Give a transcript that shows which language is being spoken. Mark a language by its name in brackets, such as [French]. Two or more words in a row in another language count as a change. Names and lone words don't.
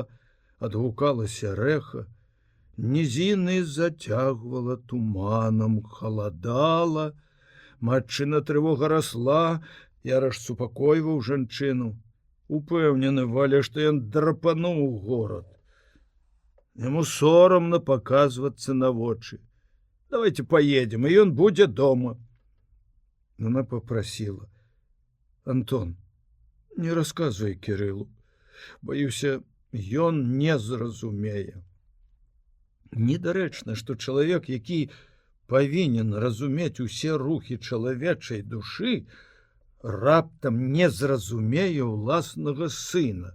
[Belarusian] Маці гукала, адгукалася рэха. Нізіны зацягвала туманам, халадала, матчына трывога расла, Яраш супакойваў жанчыну. Упэўнены Валя, што ён драпануў у горад. Яму сорамна паказвацца на вочы. [Russian] Давайте поедем, [Belarusian] і ён будзе дома. [Russian] Она попросила: Антон, не рассказывай Кириллу. [Belarusian] Боюся, ён не зразумее. Недарэчна, што чалавек, які павінен разумець усе рухі чалавечай душы, раптам не зразумее ўласнага сына.